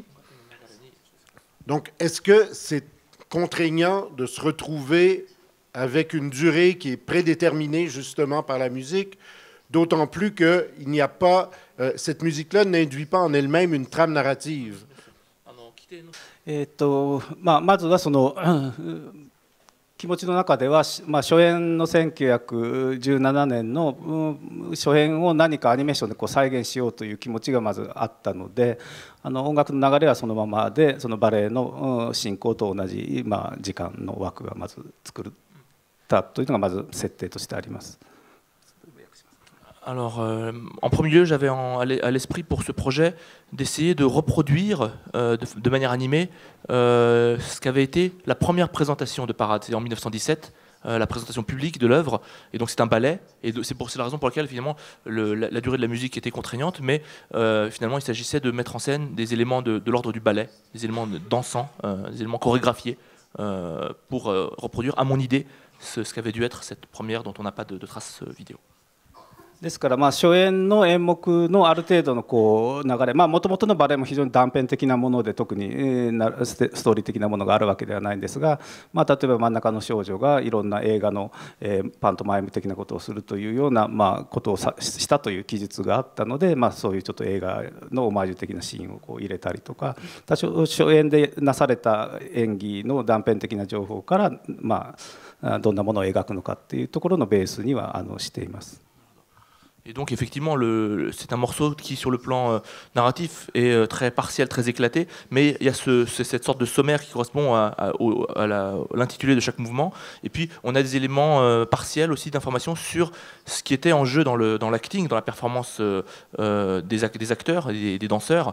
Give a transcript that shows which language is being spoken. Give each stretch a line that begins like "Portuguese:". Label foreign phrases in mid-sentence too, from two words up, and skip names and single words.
French: Donc, est-ce que c'est contraignant de se retrouver avec une durée qui est prédéterminée justement par la musique, d'autant plus qu'il n'y a pas, cette musique-là n'induit pas en elle-même une trame narrative?
Japanese: まずはその気持ちの中では、初演の1917年の初演を何かアニメーションで再現しようという気持ちがまずあったので、音楽の流れはそのままで、そのバレエの進行と同じ、時間の枠がまず作ったというのがまず設定としてあります。
French: Alors, en premier lieu, j'avais à l'esprit pour ce projet d'essayer de reproduire de manière animée ce qu'avait été la première présentation de Parade. C'est en 1917, la présentation publique de l'œuvre. Et donc c'est un ballet. Et c'est la raison pour laquelle finalement la durée de la musique était contraignante. Mais finalement, il s'agissait de mettre en scène des éléments de l'ordre du ballet, des éléments dansants, des éléments chorégraphiés pour reproduire, à mon idée, ce qu'avait dû être cette première dont on n'a pas de traces vidéo.
Japanese: ですから初演の演目のある程度のこう流れ、もともとのバレエも非常に断片的なもので特にストーリー的なものがあるわけではないんですが、例えば真ん中の少女がいろんな映画のパントマイム的なことをするというようなことをしたという記述があったので、そういうちょっと映画のオマージュ的なシーンをこう入れたりとか、多少初演でなされた演技の断片的な情報からどんなものを描くのかっていうところのベースにはしています。
French: Et donc effectivement, c'est un morceau qui, sur le plan narratif, est très partiel, très éclaté, mais il y a cette sorte de sommaire qui correspond à l'intitulé de chaque mouvement. Et puis, on a des éléments partiels aussi d'informations sur ce qui était en jeu dans l'acting, dans la performance des acteurs et des danseurs.